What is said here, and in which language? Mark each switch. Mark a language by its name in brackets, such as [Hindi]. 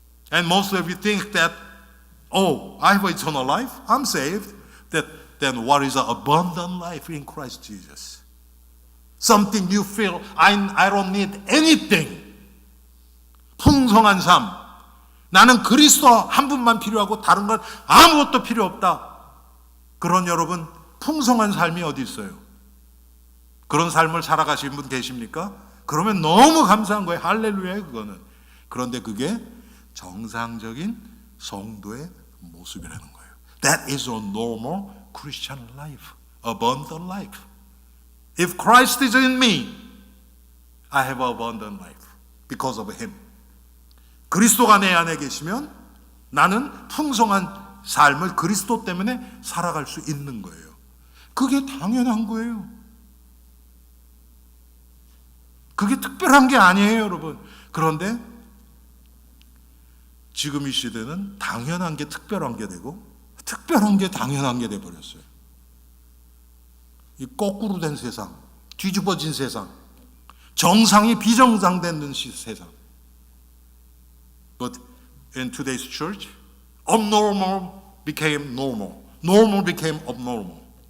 [English] And most of you think that, oh, I have eternal life, I'm saved. Then what is abundant life in Christ Jesus? Something you feel, I don't need anything. [Korean] 풍성한 삶. 나는 그리스도 한 분만 필요하고 다른 건 아무것도 필요 없다. 그런 여러분, 풍성한 삶이 어디 있어요? 그런 삶을 살아가시는 분 계십니까? 그러면 너무 감사한 거예요. 할렐루야, 그거는. 그런데 그게 정상적인 성도의 모습이라는 거예요. [English] That is a normal Christian life, abundant life. If Christ is in me, I have abundant life because of Him. [Korean] 그리스도가 내 안에 계시면 나는 풍성한 삶을 그리스도 때문에 살아갈 수 있는 거예요. 그게 당연한 거예요. 그게 특별한 게 아니에요, 여러분. 그런데 지금 이 시대는 당연한 게 특별한 게 되고 특별한 게 당연한 게 돼버렸어요. 이 거꾸로 된 세상, 뒤집어진 세상, 정상이 비정상된 세상. [English] But in today's church, abnormal became normal. Normal became abnormal.